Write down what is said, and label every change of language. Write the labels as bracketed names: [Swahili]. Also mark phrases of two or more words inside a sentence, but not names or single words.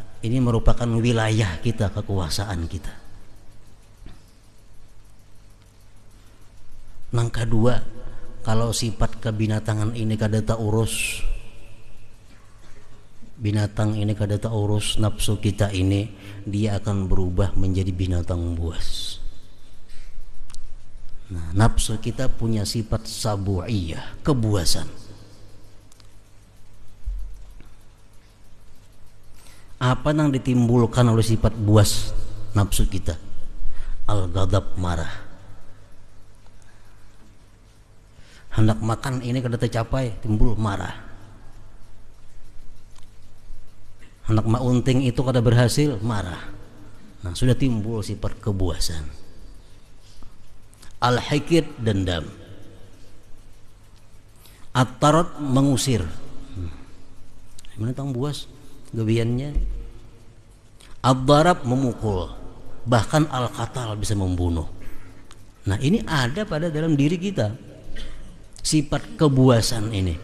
[Banjar] Ini merupakan wilayah kita, kekuasaan kita. Yang kedua, kalau sifat kebinatangan ini kada tak urus, binatang ini kada tak urus nafsu kita ini, dia akan berubah menjadi binatang buas. Nah, nafsu kita punya sifat sabu'iyah, kebuasan. Apa yang ditimbulkan oleh sifat buas nafsu kita? Al-ghadab, marah. Hendak makan ini kada tercapai, timbul marah. Hendak maunting itu kada berhasil, marah. Nah, sudah timbul sifat kebuasan. Al-hikid, dendam. At-tarad, mengusir. Binatang buas gebiannya. Ad-darab, memukul. Bahkan al-qatal, bisa membunuh. Nah, ini ada pada dalam diri kita, sifat kebuasan ini.